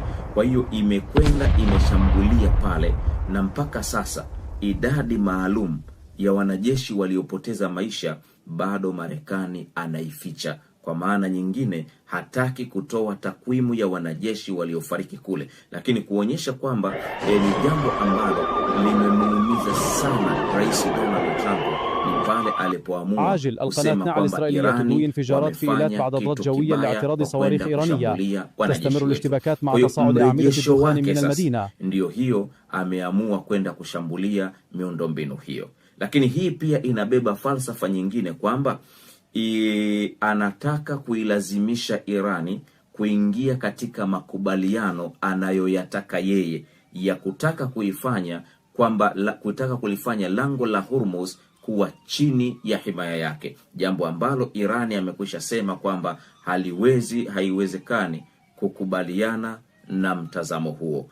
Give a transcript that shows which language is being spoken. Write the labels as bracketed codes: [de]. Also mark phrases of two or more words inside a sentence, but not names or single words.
[sw] Kwa hiyo imekwenda imeshambulia pale, na mpaka sasa idadi maalum ya wanajeshi waliopoteza maisha bado Marekani anaificha. Kwa maana nyingine, hataki kutoa takwimu ya wanajeshi waliofariki kule, lakini kuonyesha kwamba ni jambo ambalo limemuumiza sana Rais Donald Trump ni pale alipoamua kusema kwamba Irani [ar] انفجارات في إيلات بعد ضغط جوية لاعتراض صواريخ إيرانية. تستمر الاشتباكات مع تصاعد أعمدة الدخان من المدينة. [sw] Ndio hiyo ameamua kwenda kushambulia miundombinu hiyo. Lakini hii pia inabeba falsafa nyingine kwamba anataka kuilazimisha Irani kuingia katika makubaliano anayoyataka yeye ya kutaka kuifanya kutaka kulifanya lango la Hormuz kuwa chini ya himaya yake, jambo ambalo Irani amekwisha sema kwamba haiwezekani kukubaliana na mtazamo huo.